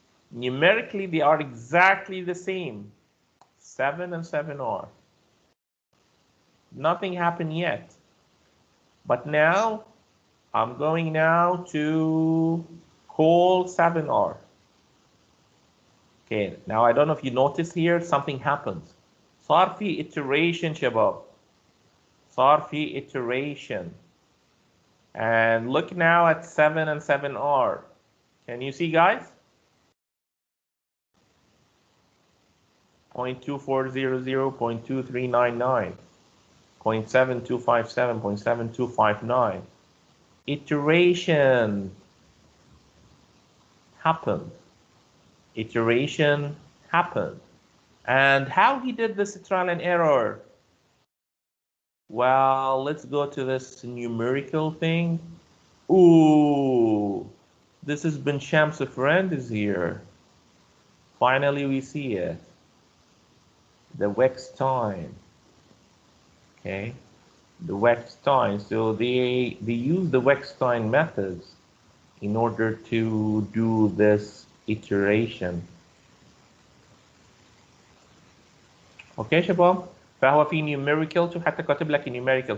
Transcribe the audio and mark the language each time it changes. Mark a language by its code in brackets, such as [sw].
[en] Numerically, they are exactly the same. 7 and 7R. Nothing happened yet. But now, I'm going now to call 7R. Okay, now I don't know if you notice here, something happens. [ar] صار في iteration شباب. صار في iteration. [en] And look now at 7 and 7R. Can you see, guys? 0.2400, 0.2399, 0.7257, 0.7259. Iteration happened. Iteration happened. And how he did this trial and error? Well, let's go to this numerical thing. Ooh, this is Bin Shams' friend is here. Finally, we see it. The wax time. Okay, the wax time. So they use the wax time methods in order to do this iteration. [ar] Okay شباب، فهو في numerical شوف حتى كاتب لك numerical.